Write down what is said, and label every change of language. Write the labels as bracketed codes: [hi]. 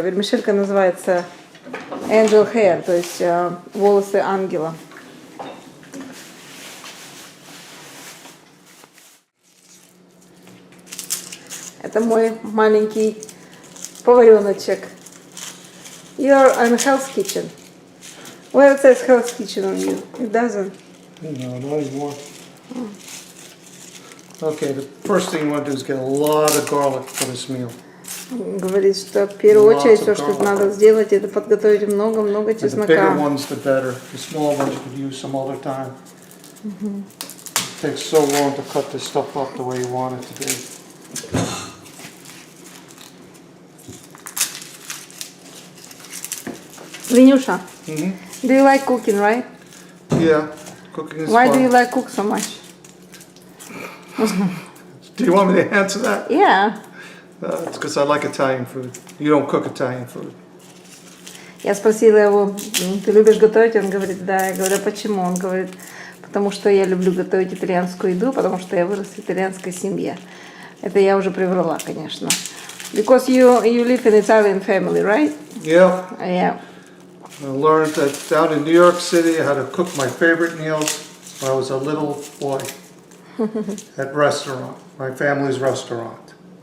[ru] Вермишелька называется [en] angel hair, [ru] то есть волосы ангела. Это мой маленький повареночек. [en] You're in Hell's Kitchen. Where it says Hell's Kitchen on you? It doesn't. No, not anymore. Okay, the first thing you want to do is get a lot of garlic for this meal. [ru] Говорит, что в первую очередь все, что надо сделать, это подготовить много-много чеснока. [en] The bigger ones, the better. The small ones you could use some other time. It takes so long to cut this stuff up the way you want it to be. Винюша, do you like cooking, right? Yeah, cooking is Why fun. do you like cook so much? Do you want me to answer that? Yeah. It's because I like Italian food. You don't cook Italian food. [ru] Я спросила его, ты любишь готовить? Он говорит, да. Я говорю, а почему? Он говорит, потому что я люблю готовить итальянскую еду, потому что я вырос в итальянской семье. Это я уже приврала, конечно. [en] Because you live in Italian family, right? Yeah. Yeah. I learned that down in New York City how to cook my favorite meals when I was a little boy at restaurant, my family's restaurant.